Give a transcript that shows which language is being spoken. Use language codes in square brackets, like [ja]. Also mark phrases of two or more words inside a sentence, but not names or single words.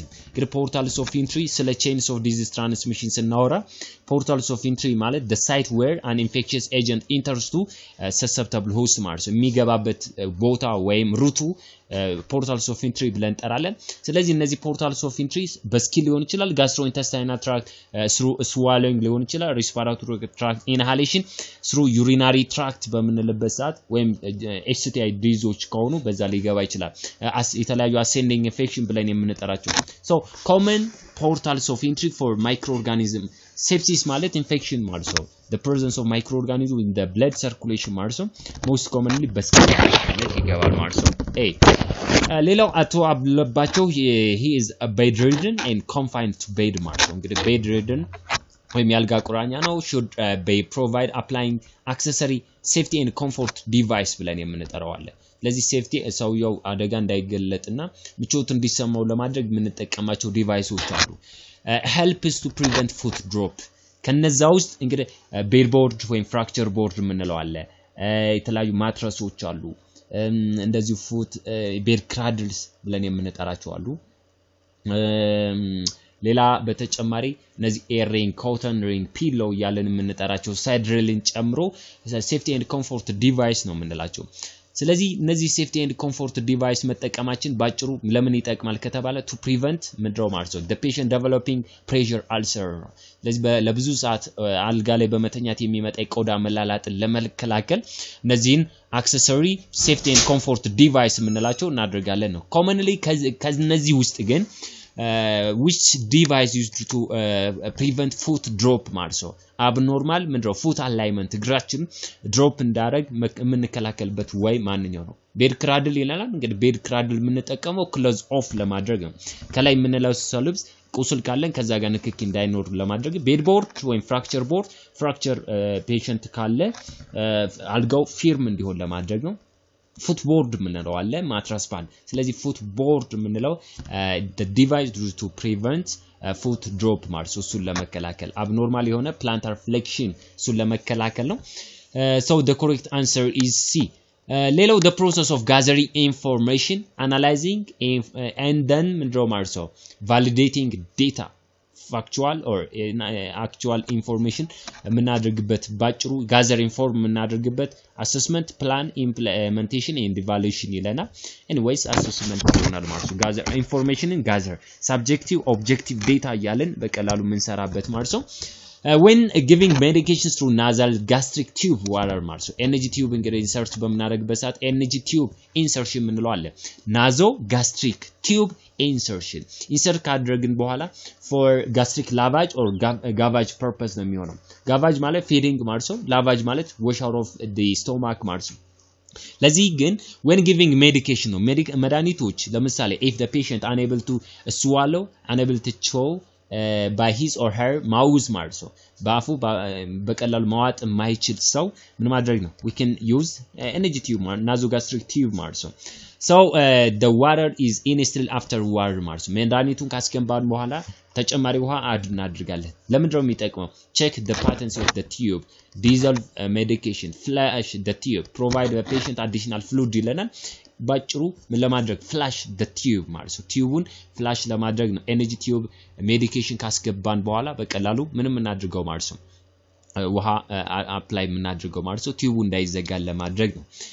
[en] እንግዲህ portals of entry ስለ chains of disease transmission ስናወራ portals of entry ማለት the site where an infectious agent enters to susceptible host [am] ማለት ነው የሚገባበት ቦታ ወይም ሩቱ [en] portals of entry [am] ብለን እንጠራለን። ስለዚህ እነዚህ [en] portals of entry በስኪል [am] ሊሆን ይችላል [en] gastrointestinal tract through swallowing [am] ሊሆን ይችላል [en] respiratory tract inhalation through urinary tract [am] በምንልበት ሰዓት ወይም [en] STI diseases [am] ከሆኑ በዛ ሊገባ ይችላል የተለያዩ [en] ascending infection [am] ብለን የምንጠራቸው [en] so common portals of entry for microorganism sepsis ማለት infection [am] ማለት ነው [en] the presence of microorganism in the blood circulation [am] ማለት ነው [en] most commonly [am] በስኪል ማለት ይገባል ማለት ነው ሌላው [en] Ato Alebachew he is a bedridden and confined to bed [am] ማለት ነው እንግዲህ bedridden ወይም ያልጋ ቁራኛ ነው [en] should be provide applying accessory safety and comfort device [am] ብለን የምንጠራው አለ ለዚህ ሴፍቲ ሰውየው አደጋ እንዳይገለጥና ምቾት እንዲሰማው ለማድረግ የምንጠቀማቸው ዲቫይሶች አሉ [en] helps to prevent foot drop [am] ከነዛ ውስጥ እንግዲህ [en] bed board [am] ወይም [en] fracture board [am] የምንለው አለ የተለያዩ ማትረሶች አሉ እንደዚህ [en] foot bed cradles [am] ብለን የምንጠራቸው አሉ ሌላ በተጨማሪ እነዚህ [en] air ring cotton ring pillow [am] ያለን የምንጠራቸው ሳይድ ሬልን ጨምሮ [en] safety and comfort device [am] ነው የምንላቸው ስለዚህ እነዚህ [en] safety and comfort device [am] መጠቀማችን ባጭሩ ለምን ይጠቅማል ከተባለ [en] to prevent [am] ምድረው ማለት ነው [en] the patient developing pressure ulcer [am] ስለዚህ ለብዙ ሰዓት አልጋ ላይ በመተኛት የሚመጣ የቆዳ መላላጥን ለመከላከል እነዚህን [en] accessory safety and comfort device [am] የምንላቸው እናደርጋለን ነው commonly ከነዚህ ውስጥ ግን which [en] device used to prevent foot drop [am] ማለት ነው abnormal ምንድነው [en] foot alignment [am] እግራችን drop እንዳረግ የምንከላከልበት ወይ ማንኛው ነው [en] bed cradle [am] ይላል እንግዲህ [en] bed cradle [am] የምንጠቀመው [en] close off [am] ለማድረግ ነው ከላይ የምንለብሰው ልብስ ቁስል ካለን ከዛ ጋር ንክኪ እንዳይኖር ለማድረግ [en] bed board [am] ወይም [en] fracture board fracture patient [am] ካለ አልጋው ፊርም እንዲሆን ለማድረግ ነው footboard ምንለው አለ ማትራስ ባል ስለዚህ footboard ምንለው the [en] device to prevent foot drop [am] ማለት እሱን ለመከላከል [en] abnormal [am] የሆነ plantar flexion እሱን ለመከላከል ነው [en] so the correct answer is C [am] ሌላው [en] the process of gathering information analyzing and then [am] ምንድነው ማለት [en] validating data factual or actual information [am] የምናደርግበት ባጭሩ [en] gather inform [am] የምናደርግበት [en] assessment plan implementation and evaluation [am] ይለናል [en] anyways assessment [am] ይሆናል ማለት ነው [en] gather information and gather subjective objective data [am] ያለን በቀላሉ የምንሰራበት ማለት ነው [en] when giving medications through nasal gastric tube water [am] ማለት ነው [en] NG tube እንግዲህ insert [am] በምናደርግበት ሰዓት [en] NG tube insertion [am] ምንለው አለ [en] naso gastric tube insertion insert [am] ካደረግን በኋላ [en] for gastric lavage or gavage purpose [am] ነው የሚሆነው [en] gavage ማለት feeding [am] ማለት ነው [en] lavage ማለት wash out of the stomach [am] ማለት ነው ለዚህ ግን [en] when giving medication ነው [am] መድኃኒቶች ለምሳሌ [en] if the patient unable to swallow unable to chew by his or her mouth [am] ማለት ነው ባፉ በቀላሉ ማዋጥ የማይችል ሰው ምን ማድረግ [en] ነው we can use NG tube nasogastric tube [am] ማለት ነው [en] so the water is instilled after water [am] ማለት ነው መድኃኒቱን ካስገባን በኋላ ተጨማሪ ውሃ አድ እናድርጋለን ለምንድነው የሚጠቅመው [en] check the patency of the tube dissolve medication flush the tube provide the patient additional fluid [am] ይለናል ባጭሩ ምን ለማድረግ [en] flush the tube [am] ማለት ነው ቲዩቡን flush ለማድረግ ነው [en] NG tube [am] ሜዲኬሽን ካስገባን በኋላ በቀላሉ ምንም እናድርገው ማለት ነው ውሃ አፕላይ እናድርገው ማለት ነው ቲዩቡ እንዳይዘጋ ለማድረግ ነው